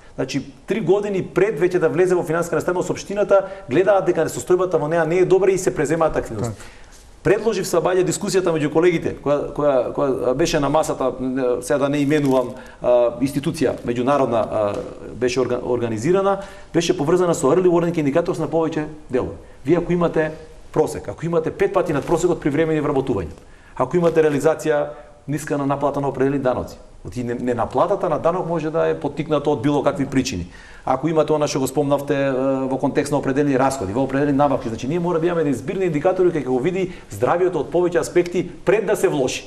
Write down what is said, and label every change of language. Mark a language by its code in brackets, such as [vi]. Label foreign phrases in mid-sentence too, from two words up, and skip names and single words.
[mk] Значи 3 години пред веќе да влезе во финансиска нестабилност општината, гледаат дека состојбата во неа не е добра и се преземаат активности. Предложив се баѓа дискусијата меѓу колегите, која беше на масата, сега да не именувам институција меѓународна беше организирана, беше поврзана со [en] early warning indicators [mk] на повеќе делови. Вие ако имате просек, ако имате 5 пати над просекот при времени вработување, ако имате реализација ниска на наплата на определени даноци, ненаплатата на данок може да е поттикната од било какви причини. Ако имате она што го спомнавте во контекст на определени расходи, во определени набавки, значи ние мора да имаме збирни индикатори кои ќе го види здравието од повеќе аспекти пред да се влоши.